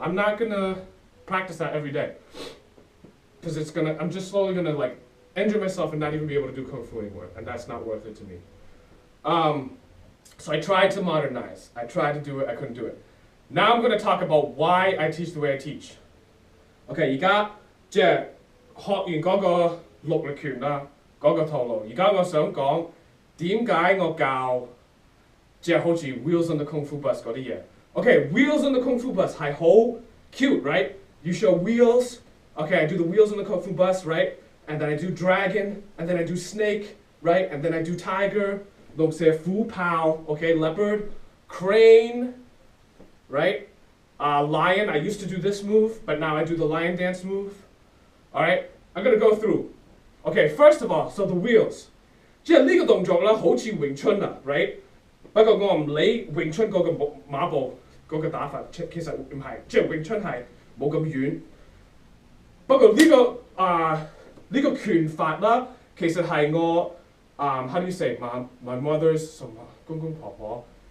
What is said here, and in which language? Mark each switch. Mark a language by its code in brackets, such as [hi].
[en] I'm not gonna practice that every day, because I'm just slowly gonna like injure myself and not even be able to do kung fu anymore, and that's not worth it to me. So I tried to modernize. I tried to do it. I couldn't do it. Now I'm going to talk about why I teach the way I teach. [yue] Okay, 而家即係學完嗰個六力拳啦，嗰個套路。而家我想講點解我教即係好似 Wheels on the Kung Fu Bus 嗰啲嘢。 [en] Okay, Wheels on the Kung Fu Bus [yue] 係好 [en] cute, right? You show wheels. Okay, I do the wheels on the Kung Fu Bus, right? And then I do dragon, and then I do snake, right? And then I do tiger. [fr] donc c'est [en] Fu Pao, okay, leopard, crane, right? Lion, I used to do this move, but now I do the lion dance move. All right, I'm gonna go through. Okay, first of all, so the wheels. [yue] 即係呢個動作啦，好似詠春啊 ，right？不過我唔理詠春嗰個馬步嗰個打法，其實唔係，即係詠春係冇咁遠。不過呢個拳法啦，其實係我 [en] how do you say my mother's [yue] 什麼公公婆婆